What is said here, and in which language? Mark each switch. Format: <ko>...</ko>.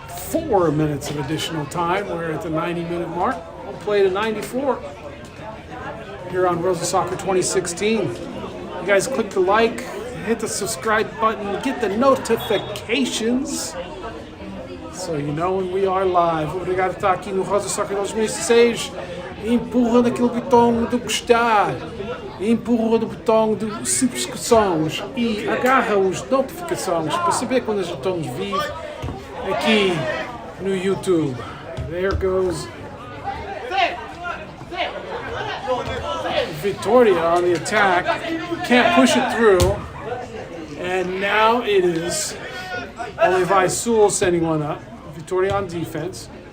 <en>4 minutes of additional time. We're at the 90-minute mark. We'll play to 94 here on Rosa Soccer 2016. You guys click the like, hit the subscribe button, get the notifications so you know when we are live.</en> <pt>Obrigado por estar aqui no Rosa Soccer 2016. Empurra naquele botão do gostar, empurra no botão de subscrições e agarra os notificações para saber quando a gente estamos vivos aqui no YouTube.</pt> <en>There goes Vitoria on the attack. Can't push it through. And now it is Olivais sending one up. Vitoria on defense.</en>